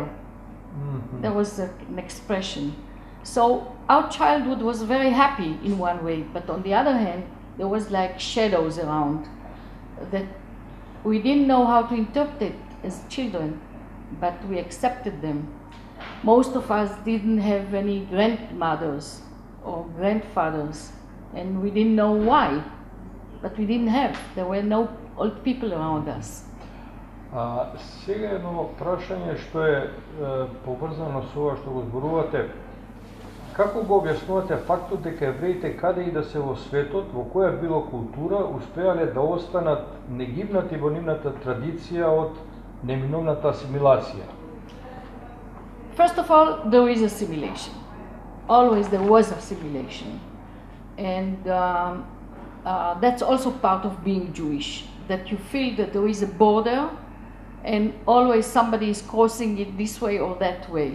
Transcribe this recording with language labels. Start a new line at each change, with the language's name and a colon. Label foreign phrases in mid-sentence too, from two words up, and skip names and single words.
English: There was an expression. So our childhood was very happy in one way, but on the other hand, there was like shadows around that we didn't know how to interpret as children, but we accepted them. Most of us didn't have any grandmothers or grandfathers, and we didn't know why, but we didn't have. There were no old people around us.
Macedonian: Сега едно прашање што е поврзано со ова што го зборувате. Како го објаснувате фактот дека евреите каде и да се во светот, во која било култура, успеале да останат негибнати во нивната традиција од неминовната асимилација?
English: First of all, there is assimilation. Always there was assimilation. And that's also part of being Jewish, that you feel that there is a border and always somebody is crossing it this way or that way.